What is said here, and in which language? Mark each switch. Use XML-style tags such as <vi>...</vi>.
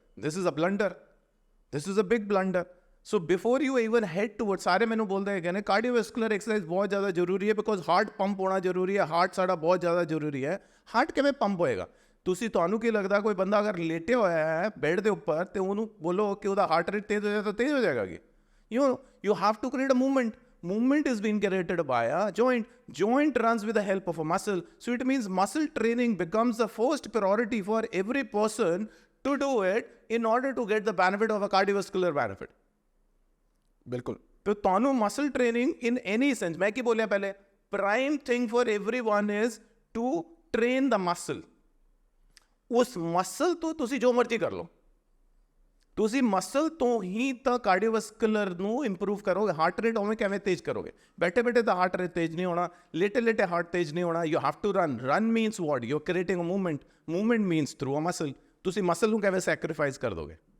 <en>This is a blunder, this is a big blunder. So before you even head toward,</en> <pa>ਸਾਰੇ ਮੈਨੂੰ ਬੋਲਦੇ ਹੈਗੇ ਨੇ ਕਾਰਡੀਓਵੈਸਕੂਲਰ ਐਕਸਰਸਾਈਜ਼ ਬਹੁਤ ਜ਼ਿਆਦਾ ਜ਼ਰੂਰੀ ਹੈ, ਬਿਕੋਜ਼ ਹਾਰਟ ਪੰਪ ਹੋਣਾ ਜ਼ਰੂਰੀ ਹੈ, ਹਾਰਟ ਸਾਡਾ ਬਹੁਤ ਜ਼ਿਆਦਾ ਜ਼ਰੂਰੀ ਹੈ। ਹਾਰਟ ਕਿਵੇਂ ਪੰਪ ਹੋਏਗਾ? ਤੁਹਾਨੂੰ ਕੀ ਲੱਗਦਾ ਕੋਈ ਬੰਦਾ ਅਗਰ ਲੇਟਿਆ ਹੋਇਆ ਹੈ ਬੈੱਡ ਦੇ ਉੱਪਰ ਤੇ ਉਹਨੂੰ ਬੋਲੋ ਕਿ ਉਹਦਾ ਹਾਰਟ ਰੇਟ ਤੇਜ਼ ਹੋ ਜਾਏ ਤਾਂ ਤੇਜ਼ ਹੋ ਜਾਏਗਾ ਕਿ?</pa> <en>You have to create a movement. Movement is being created by a joint. Joint runs with the help of a muscle. So it means muscle training becomes the first priority for every person to do it in order to get the benefit of a cardiovascular benefit.</en> <pa>ਬਿਲਕੁਲ।</pa> <en>तो ਤੁਹਾਨੂੰ muscle training in any sense,</en> <pa>मैं ਕੀ ਬੋਲਿਆ ਪਹਿਲੇ,</pa> <en>prime thing for everyone is to train the muscle.</en> <pa>ਉਸ muscle ਤੋਂ ਤੁਸੀਂ ਜੋ ਮਰਜ਼ੀ ਕਰ ਲਓ, ਤੁਸੀਂ ਮਸਲ ਤੋਂ ਹੀ ਤਾਂ ਕਾਰਡੀਓਵੈਸਕੂਲਰ ਨੂੰ ਇੰਪਰੂਵ ਕਰੋਗੇ। ਹਾਰਟ ਰੇਟ ਉਵੇਂ ਕਿਵੇਂ ਤੇਜ਼ ਕਰੋਗੇ? ਬੈਠੇ ਬੈਠੇ ਤਾਂ ਹਾਰਟ ਰੇਟ ਤੇਜ਼ ਨਹੀਂ ਹੋਣਾ, ਲੇਟੇ ਲੇਟੇ ਹਾਰਟ ਤੇਜ਼ ਨਹੀਂ ਹੋਣਾ।</pa> <en>You have to run means what? You are creating a movement means through a muscle.</en> <pa>ਤੁਸੀਂ ਮਸਲ ਨੂੰ ਕਿਵੇਂ ਸੈਕਰੀਫਾਈਸ ਕਰ ਦੋਗੇ?</pa>